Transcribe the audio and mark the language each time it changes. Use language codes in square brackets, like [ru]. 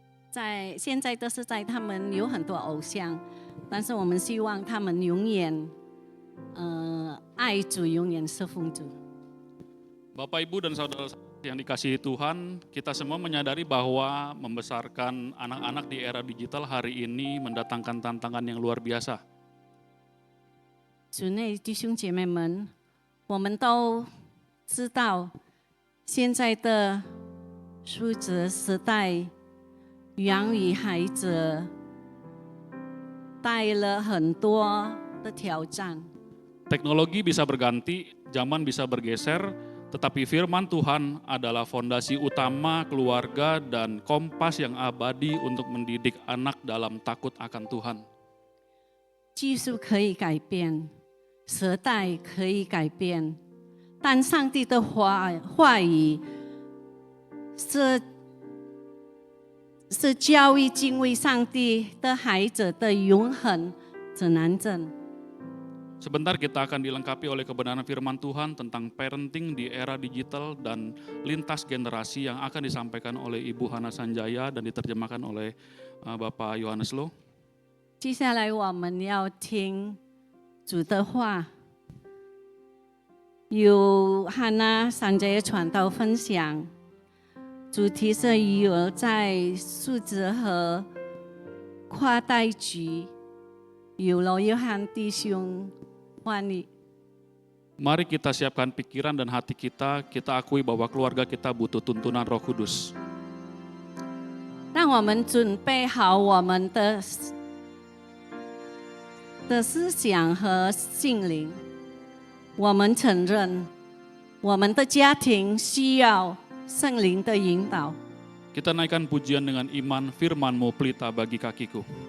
[zh] 在现在的时代，他们有很多偶像，但是我们希望他们永远爱主，永远侍奉主。 [id] Bapak, Ibu, dan saudara yang dikasihi Tuhan, kita semua menyadari bahwa membesarkan anak-anak di era digital hari ini mendatangkan tantangan yang luar biasa. [zh] 主内弟兄姐妹们，我们都知道，现在的数字时代，养育孩子带了很多的挑战。 [id] Teknologi bisa berganti, zaman bisa bergeser, tetapi firman Tuhan adalah fondasi utama keluarga dan kompas yang abadi untuk mendidik anak dalam takut akan Tuhan. [zh] 技术可以改变，时代可以改变，但上帝的话语是教育敬畏上帝的孩子的永恒指南针。 [id] Sebentar kita akan dilengkapi oleh kebenaran firman Tuhan tentang parenting di era digital dan lintas generasi yang akan disampaikan oleh Ibu Hana Sanjaya dan diterjemahkan oleh Bapak Yohanes Lo. [zh] 接下来我们要听主的话，由汉娜三节传道分享，主题是育儿在数字和跨代局，由罗约翰弟兄翻译。 [id] Mari kita siapkan pikiran dan hati kita akui bahwa keluarga kita butuh tuntunan Roh Kudus. [zh] 让我们准备好我们的思想和心灵。我们承认，我们的家庭需要圣灵的引导。 [id] Kita naikkan pujian dengan iman, firman-Mu pelita bagi kakiku.